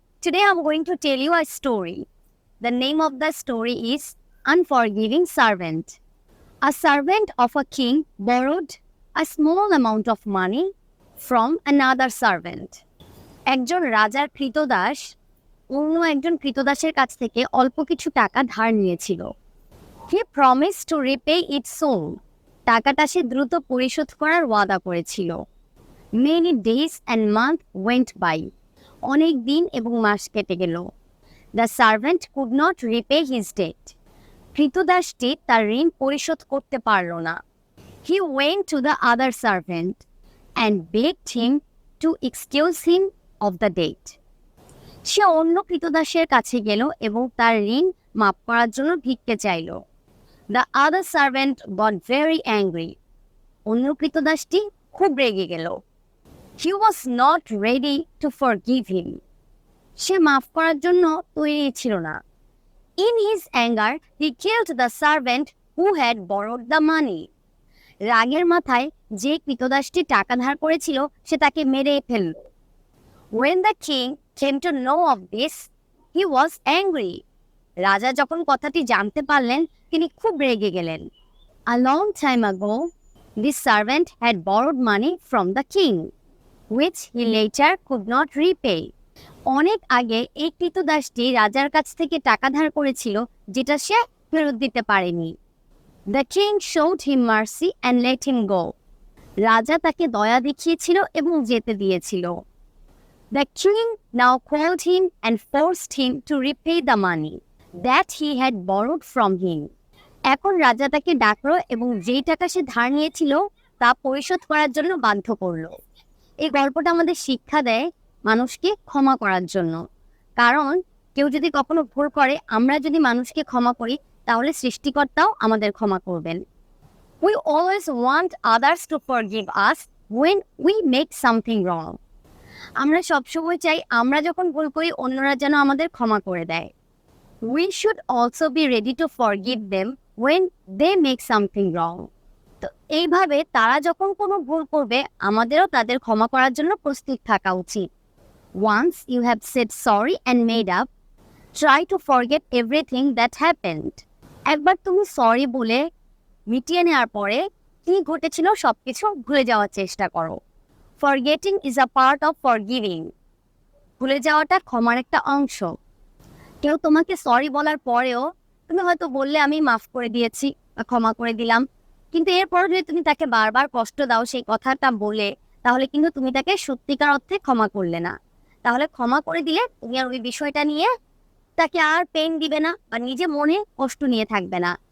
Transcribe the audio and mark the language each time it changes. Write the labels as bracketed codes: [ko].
[en] Today I'm going to tell you a story. The name of the story is Unforgiving Servant. A servant of a king borrowed a small amount of money from another servant. [bn] একজন রাজার কৃতদাস অন্য একজন কৃতদাসের কাছ থেকে অল্প কিছু টাকা ধার নিয়েছিল। [en] He promised to repay it soon. [bn] টাকাটা সে দ্রুত পরিশোধ করার ওয়াদা করেছিল। [en] Many days and months went by. [bn] অনেক দিন এবং মাস কেটে গেল। [en] The servant could not repay his debt. [bn] কৃতদাসটি তার ঋণ পরিশোধ করতে পারল না। [en] He went to the other servant and begged him to excuse him of the debt. [bn] সে অন্য কৃতদাসের কাছে গেল এবং তার ঋণ মাফ করার জন্য ভিক্ষে চাইল। [en] The other servant got very angry. [bn] অন্য কৃতদাসটি খুব রেগে গেল। [en] He was not ready to forgive him. [bn] সে মাফ করার জন্য তৈরি ছিল না। [en] In his anger, he killed the servant who had borrowed the money. [bn] রাগের মাথায় যে কৃতদাসটি টাকা ধার করেছিল সে তাকে মেরে ফেলল। [en] When the king came to know of this, he was angry. [bn] রাজা যখন কথাটি জানতে পারলেন তিনি খুব রেগে গেলেন। [en] A long time ago, this servant had borrowed money from the king, which he later could not repay. [bn] অনেক আগে এই কৃতদাসটি রাজার কাছ থেকে টাকা ধার করেছিল যেটা সে ফেরত দিতে পারেনি। [en] The king showed him mercy and let him go. [bn] রাজা তাকে দয়া দেখিয়েছিল এবং যেতে দিয়েছিল। [en] The king now called him and forced him to repay the money that he had borrowed from him. [bn] এখন রাজা তাকে ডাকলো এবং যেই টাকা সে ধার নিয়েছিল তা পরিশোধ করার জন্য বাধ্য করলো। এই গল্পটা আমাদের শিক্ষা দেয় মানুষকে ক্ষমা করার জন্য। কারণ কেউ যদি কখনো ভুল করে আমরা যদি মানুষকে ক্ষমা করি তাহলে সৃষ্টিকর্তাও আমাদের ক্ষমা করবেন। [en] We always want others to forgive us when we make something wrong. [bn] আমরা সবসময় চাই আমরা যখন ভুল করি অন্যরা যেন আমাদের ক্ষমা করে দেয়। [en] We should also be ready to forgive them when they make something wrong. [bn] তো এইভাবে তারা যখন কোনো ভুল করবে আমাদেরও তাদের ক্ষমা করার জন্য প্রস্তুত থাকা উচিত। [en] Once you have said sorry and made up, try to forget everything that happened. [bn] একবার তুমি সরি বলে মিটিয়ে নেওয়ার পরে কি ঘটেছিল সবকিছু ভুলে যাওয়ার চেষ্টা করো। [en] Forgetting is a part of forgiving. [bn] ভুলে যাওয়াটা ক্ষমার একটা অংশ। কেউ তোমাকে সরি বলার পরেও তুমি হয়তো বললে আমি মাফ করে দিয়েছি বা ক্ষমা করে দিলাম, কিন্তু এরপর যদি তুমি তাকে বারবার কষ্ট দাও সেই কথাটা বলে তাহলে কিন্তু তুমি তাকে সত্যিকার অর্থে ক্ষমা করলে না। তাহলে ক্ষমা করে দিলে তুমি আর ওই বিষয়টা নিয়ে তাকে আর পেইন দিবে না বা নিজে মনে কষ্ট নিয়ে থাকবে না।